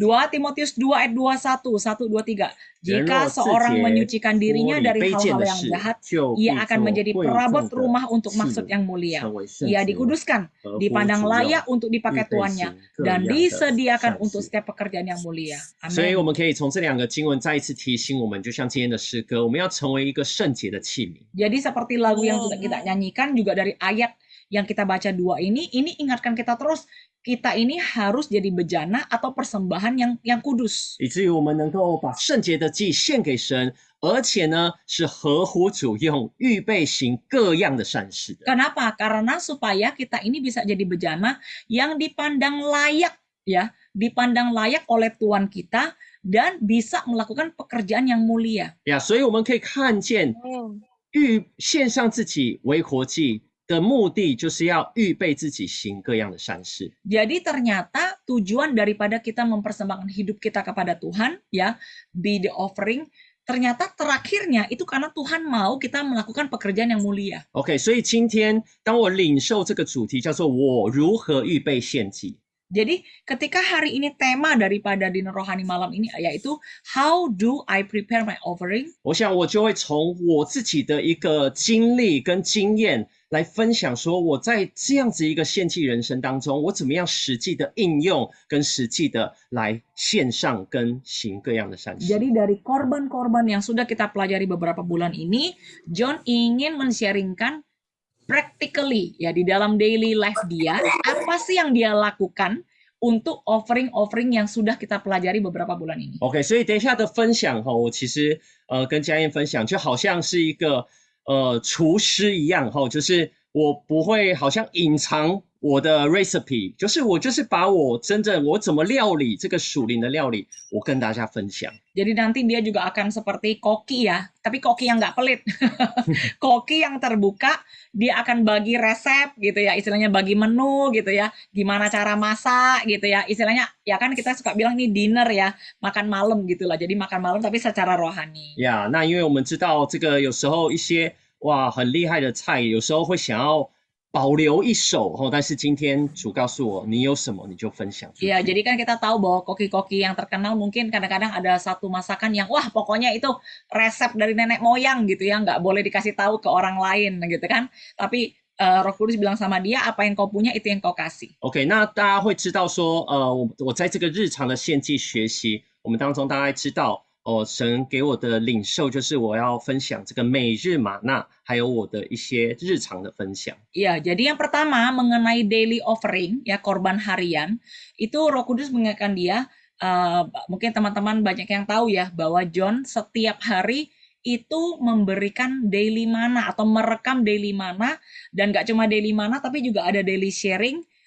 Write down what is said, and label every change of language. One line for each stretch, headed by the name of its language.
Indonesian: 2 Timotius 2 ayat 21, 1, 2, 3. Jika seorang menyucikan dirinya dari hal-hal yang jahat, ia akan menjadi perabot rumah untuk maksud yang mulia. Ia dikuduskan, dipandang layak untuk dipakai tuannya, dan disediakan untuk setiap pekerjaan yang mulia.
Chinese: 所以
Indonesian: Amin.
Chinese: 我们可以从这2个经文再一次提醒我们，就像今天的诗歌，我们要成为一个圣洁的器皿。
Indonesian: Jadi seperti lagu yang sudah kita nyanyikan juga dari ayat yang kita baca 2 ini ingatkan kita terus, kita ini harus jadi bejana atau persembahan yang kudus.
Chinese: 以至于我们能够把圣洁的祭献给神，而且呢是合乎主用，预备行各样的善事的。
Indonesian: Kenapa? Karena supaya kita ini bisa jadi bejana yang dipandang layak ya, dipandang layak oleh Tuhan kita dan bisa melakukan pekerjaan yang mulia.
Chinese: 呀，所以我们可以看见，献上自己为活祭的目的，就是要预备自己行各样的善事。
Indonesian: Jadi ternyata tujuan daripada kita mempersembahkan hidup kita kepada Tuhan ya,
English: be the offering,
Indonesian: ternyata terakhirnya itu karena Tuhan mau kita melakukan pekerjaan yang mulia.
Chinese: OK， 所以今天当我领受这个主题叫做我如何预备献祭，
Indonesian: Jadi ketika hari ini tema daripada Dinner Rohani malam ini yaitu
English: How do I prepare my offering?
Chinese: 我想我就会从我自己的一个经历跟经验来分享，说我在这样子一个献祭人生当中，我怎么样实际的应用跟实际的来献上跟行各样的善事。
Indonesian: Jadi dari korban-korban yang sudah kita pelajari beberapa bulan ini, John ingin men-sharingkan practically ya di dalam
English: daily life
Indonesian: dia, apa sih yang dia lakukan untuk offering-offering yang sudah kita pelajari beberapa bulan ini.
Chinese: OK， 所以等一下的分享哈，我其实跟佳燕分享，就好像是一个厨师一样哈，就是我不会好像隐藏我的 recipe， 就是我把我真正我怎么料理这个属灵的料理，我跟大家分享。
Indonesian: Jadi nanti dia juga akan seperti koki ya, tapi koki yang nggak pelit. Koki yang terbuka, dia akan bagi resep gitu ya, istilahnya bagi menu gitu ya, gimana cara masak gitu ya, istilahnya ya kan kita suka bilang nih dinner ya, makan malam gitu lah, jadi makan malam tapi secara rohani.
Chinese: 呀，那因为我们知道这个有时候一些哇很厉害的菜，有时候会想要保留一手哦，但是今天主告诉我，你有什么你就分享出去。
Indonesian: Iya, jadi kan kita tahu bahwa koki-koki yang terkenal mungkin kadang-kadang ada satu masakan yang wah pokoknya itu resep dari nenek moyang gitu ya, nggak boleh dikasih tahu ke orang lain gitu kan. Tapi Roh Kudus bilang sama dia, apa yang kau punya itu yang kau kasih.
Chinese: OK， 那大家会知道说，我在这个日常的献祭学习，我们当中大概知道。神给我的领受就是我要分享这个每日玛纳，还有我的一些日常的分享。
Indonesian: Iya, jadi yang pertama mengenai
English: daily offering
Indonesian: ya, korban harian, itu Roh Kudus mengingatkan dia, mungkin teman-teman banyak yang tahu ya bahwa John setiap hari itu memberikan daily mana atau merekam daily mana, dan nggak cuma daily mana tapi juga ada
English: daily sharing.